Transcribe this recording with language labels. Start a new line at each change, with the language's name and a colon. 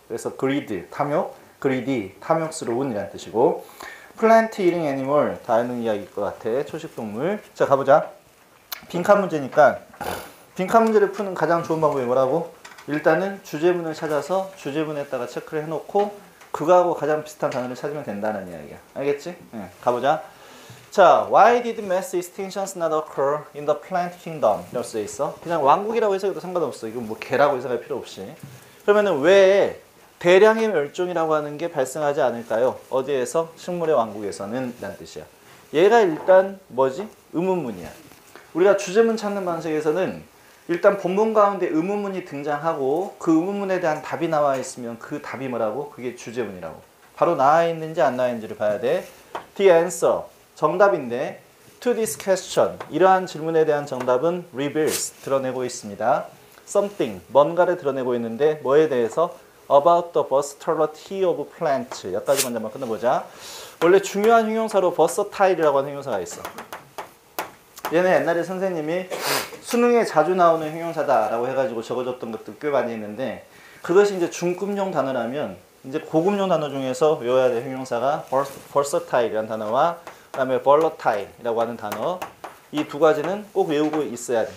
Korean: 그래서 greed 탐욕 greedy 탐욕스러운 이란 뜻이고 plant eating animal 다 아는 이야기일 것 같아. 초식동물. 자 가보자. 빈칸 문제니까 빈칸 문제를 푸는 가장 좋은 방법이 뭐라고? 일단은 주제문을 찾아서 주제문에다가 체크를 해놓고 그거하고 가장 비슷한 단어를 찾으면 된다는 이야기야. 알겠지? 네, 가보자.
English: 자, why did mass extinctions not occur in the plant kingdom?
Korean: 이렇게 써 있어. 그냥 왕국이라고 해석해도 상관없어. 이건 뭐 개라고 해석할 필요 없이. 그러면은 왜 대량의 멸종이라고 하는 게 발생하지 않을까요? 어디에서? 식물의 왕국에서는 라는 뜻이야. 얘가 일단 뭐지? 의문문이야. 우리가 주제문 찾는 방식에서는 일단 본문 가운데 의문문이 등장하고 그 의문문에 대한 답이 나와 있으면 그 답이 뭐라고? 그게 주제문이라고. 바로 나와 있는지 안 나와 있는지를 봐야 돼.
English: The answer,
Korean: 정답인데
English: to this question,
Korean: 이러한 질문에 대한 정답은 reveals, 드러내고 있습니다. something, 뭔가를 드러내고 있는데 뭐에 대해서?
English: about the versatility of plants.
Korean: 여기까지 먼저 한번 끝내보자. 원래 중요한 형용사로 versatile이라고 하는 형용사가 있어. 얘는 옛날에 선생님이 수능에 자주 나오는 형용사다라고 해가지고 적어줬던 것도 꽤 많이 있는데 그것이 이제 중급용 단어라면 이제 고급용 단어 중에서 외워야 될 형용사가 versatile이라는 단어와 그다음에 volatile이라고 하는 단어 이 두 가지는 꼭 외우고 있어야 돼.